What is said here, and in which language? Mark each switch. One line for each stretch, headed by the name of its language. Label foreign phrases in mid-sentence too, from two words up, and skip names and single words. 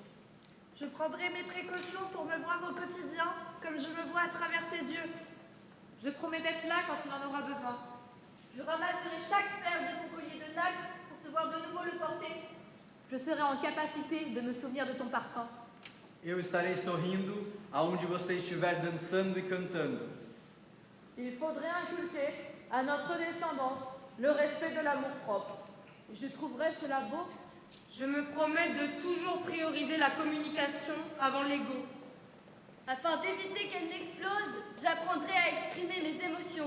French: Je prendrai mes précautions pour me voir au quotidien comme je me vois à travers ses yeux. Je promets d'être là quand il en aura besoin. Je ramasserai chaque perle de ton collier de nacre pour te voir de nouveau le porter. Je serai en capacité de me souvenir de ton parfum.
Portuguese: Eu estarei sorrindo aonde você estiver dançando e cantando.
French: Il faudrait inculquer à notre descendance le respect de l'amour-propre. Je trouverais cela beau. Je me promets de toujours prioriser la communication avant l'ego. Afin d'éviter qu'elle n'explose, j'apprendrai à exprimer mes émotions.